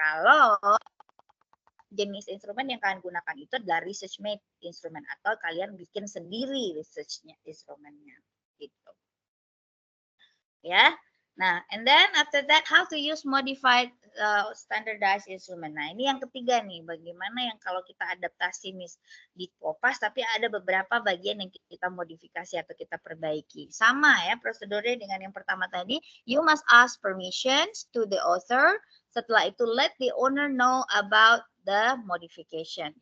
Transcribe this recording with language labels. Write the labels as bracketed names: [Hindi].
[Indonesian] Kalau jenis instrumen yang kalian gunakan itu adalah research made instrument atau kalian bikin sendiri researchnya instrumennya gitu ya. [English] Nah, and then after that how to use modified standardized instrument. [Indonesian] Nah, ini yang ketiga nih, bagaimana yang kalau kita adaptasi di Kopas tapi ada beberapa bagian yang kita modifikasi atau kita perbaiki. Sama ya prosedurnya dengan yang pertama tadi, [English] you must ask permissions to the author. [Indonesian] Setelah itu [English] let the owner know about the modification.